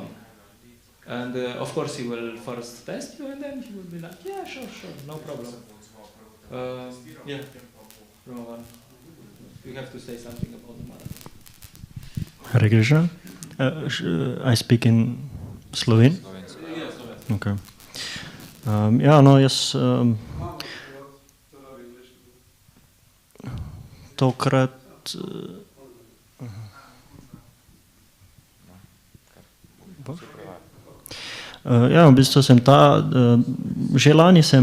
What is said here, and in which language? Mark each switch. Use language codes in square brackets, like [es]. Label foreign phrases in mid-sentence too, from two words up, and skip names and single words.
[en] And of course, he will first test you, and then he will be like, yeah, sure, no problem. Yeah, Roman, you have to say something about the marathon. Hare Krišna. I speak in Slovene. Yeah, Slovene. Okay. [sl] Ja, no, jaz tokrat ja, v bistvu sem že lani sem